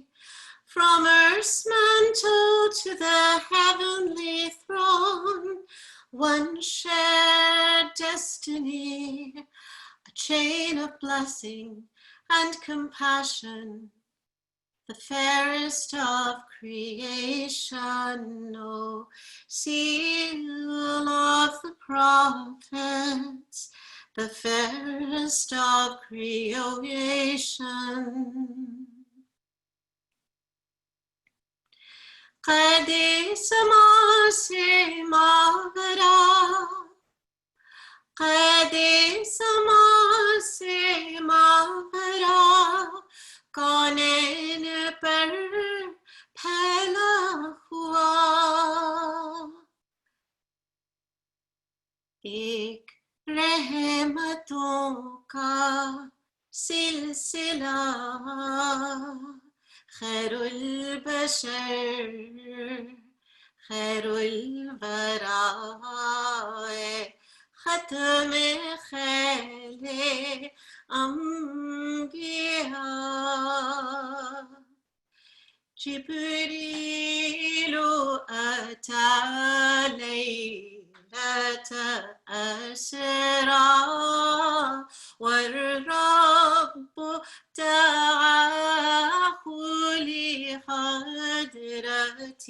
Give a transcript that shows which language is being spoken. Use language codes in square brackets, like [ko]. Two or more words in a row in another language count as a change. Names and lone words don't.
[en] From earth's mantle to the heavenly throne, one shared destiny, a chain of blessing and compassion, the fairest of creation, O seal of the prophets, the fairest of creation. [ur] قد سما سے ماورا قد سما سے ماورا کونین پر پھیلا ہوا ایک رحمتوں کا سلسلہ خیر البشر خیر الوراء ختم خیل انبیا [ar] جبریل اتى ليلة أسرى والرب دعاه لحضرة